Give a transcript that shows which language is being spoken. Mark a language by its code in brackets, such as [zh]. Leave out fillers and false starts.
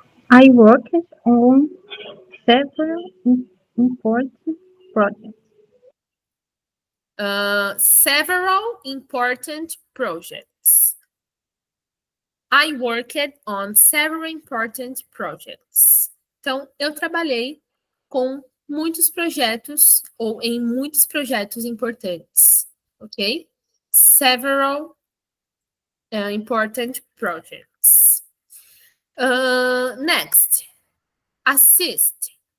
[en] I worked on several important projects. Several important projects. I worked on several important projects. [pt] Então, eu trabalhei com muitos projetos ou em muitos projetos importantes, ok? [en] Several important projects. Next, assisted.